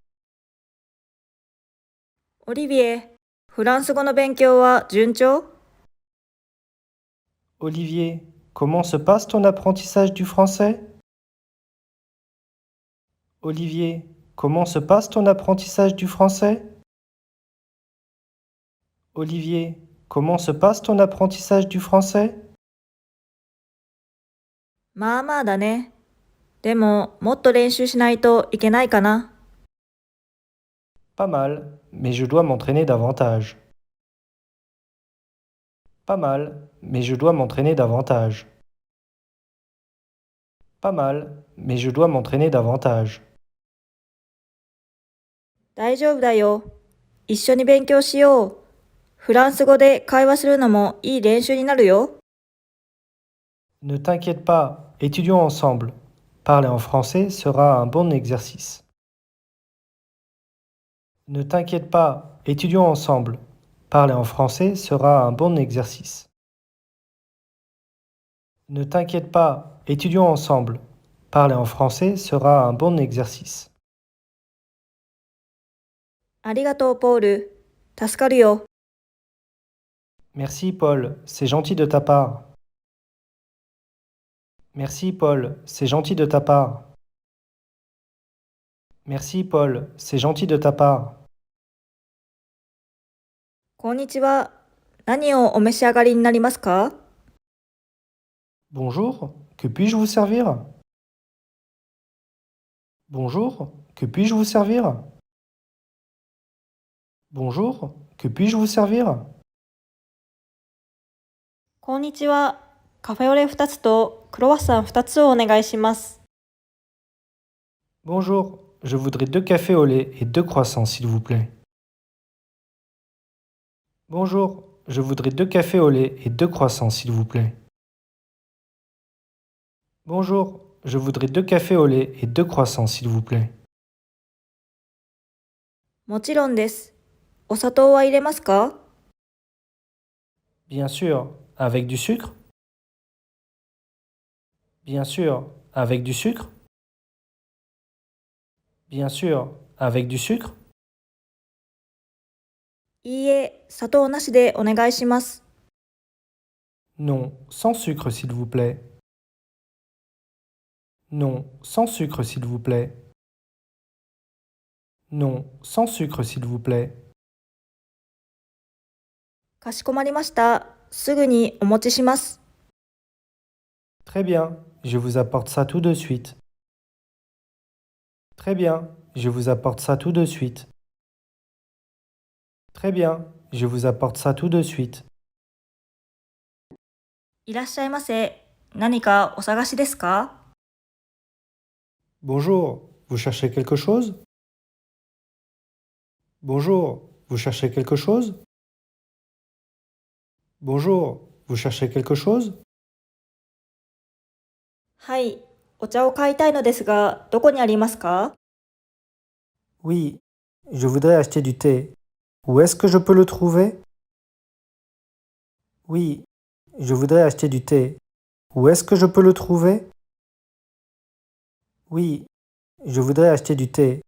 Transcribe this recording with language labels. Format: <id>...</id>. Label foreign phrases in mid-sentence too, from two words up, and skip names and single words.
<ja>オリビエ、フランス語の勉強は順調？</ja> <fr>Olivier, comment se passe ton apprentissage du français? Olivier, comment se passe ton apprentissage du français? Olivier, comment se passe ton apprentissage du français?</fr> <ja>まあまあだね。でも、もっと練習しないといけないかな。</ja> <fr>Pas mal, mais je dois m'entraîner davantage. Pas mal, mais je dois m'entraîner davantage. Pas mal, mais je dois m'entraîner davantage.</fr> <ja>大丈夫だよ。一緒に勉強しよう。フランス語で会話するのもいい練習になるよ。</ja> <fr>Ne t'inquiète pas, étudions ensemble. Parler en français sera un bon exercice. Ne t'inquiète pas, étudions ensemble. Parler en français sera un bon exercice. Ne t'inquiète pas, étudions ensemble. Parler en français sera un bon exercice.</fr> <ja>ありがとう、ポール。助かるよ。</ja> <fr>Merci Paul, c'est gentil de ta part. Merci Paul, c'est gentil de ta part. Merci Paul, c'est gentil de ta part.</fr> <ja>こんにちは。何をお召し上がりになりますか？</ja> <fr>Bonjour, que puis-je vous servir? Bonjour, que puis-je vous servir? Bonjour, que puis-je vous servir?</fr> <ja>こんにちは。カフェオレ2つとクロワッサン2つをお願いします。</ja> <fr>Bonjour, je voudrais 2 cafés au lait et 2 croissants, s'il vous plaît. Bonjour, je voudrais 2 cafés au lait et 2 croissants, s'il vous plaît. Bonjour, je voudrais 2 cafés au lait et 2 croissants, s'il vous plaît.</fr> <ja>もちろんです。お砂糖は入れますか？</ja> <fr>Bien sûr, avec du sucre? Bien sûr, avec du sucre? Bien sûr, avec du sucre?</fr> <ja>いいえ、砂糖なしでお願いします。</ja> <fr>Non, sans sucre, s'il vous plaît. Non, sans sucre, s'il vous plaît. Non, sans sucre, s'il vous plaît.</fr> <ja>かしこまりました。すぐにお持ちします。</ja> <fr>Très bien, je vous apporte ça tout de suite. Très bien, je vous apporte ça tout de suite. Très bien, je vous apporte ça tout de suite.</fr> <ja>いらっしゃいませ。何かお探しですか？</ja> <fr>Bonjour, vous cherchez quelque chose? Bonjour, vous cherchez quelque chose? Bonjour, vous cherchez quelque chose?</fr> <ja>はい、お茶を買いたいのですが、どこにありますか？</ja> <fr>Oui, je voudrais acheter du thé. Où est-ce que je peux le trouver? Oui, je voudrais acheter du thé. Où est-ce que je peux le trouver? Oui, je voudrais acheter du thé.</fr>